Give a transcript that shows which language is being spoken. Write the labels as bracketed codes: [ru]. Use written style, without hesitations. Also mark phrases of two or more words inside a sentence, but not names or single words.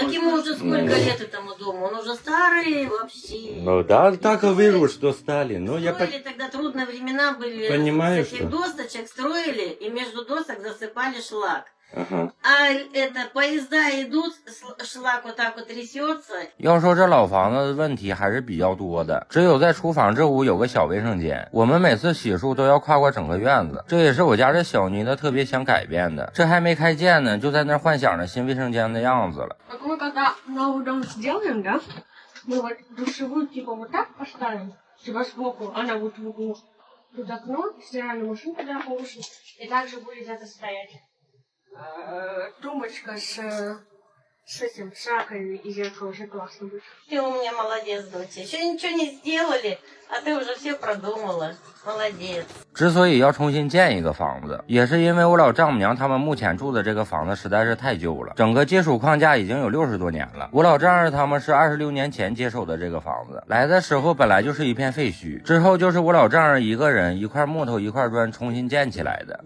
[ru] Так ему уже сколько лет этому дому? Он уже старый вообще. Ну да, так и вижу, что стали. Ну, я Строили тогда трудные времена были. Понимаю, С этих что- досточек строили и между досок засыпали шлак. Ага. А это поезда идут, шлак вот так вот трясется. [zh] 要说这老房子的问题还是比较多的，只有在厨房这屋有个小卫生间，我们每次洗漱都要跨过整个院子，这也是我家这小妮子特别想改变的。这还没开建呢，就在那幻想着新卫生间的样子了。 [ru] Как мы когда новый дом сделаем, да, мы вот душевую типа вот так поставим, типа сбоку, она вот в углу. Тут окно, стиральную машинку туда положим, и также будет это стоять. Тумбочка с с этим, с раковиной и зеркало вообще классно будет. Ты у меня молодец, доча. Еще ничего не сделали, а ты уже все продумала. Молодец. [zh] 之所以要重新建一个房子，也是因为我老丈母娘他们目前住的这个房子实在是太旧了，整个接触框架已经有60多年了。我老丈人他们是26年前接手的这个房子，来的时候本来就是一片废墟，之后就是我老丈人一个人一块木头一块砖重新建起来的。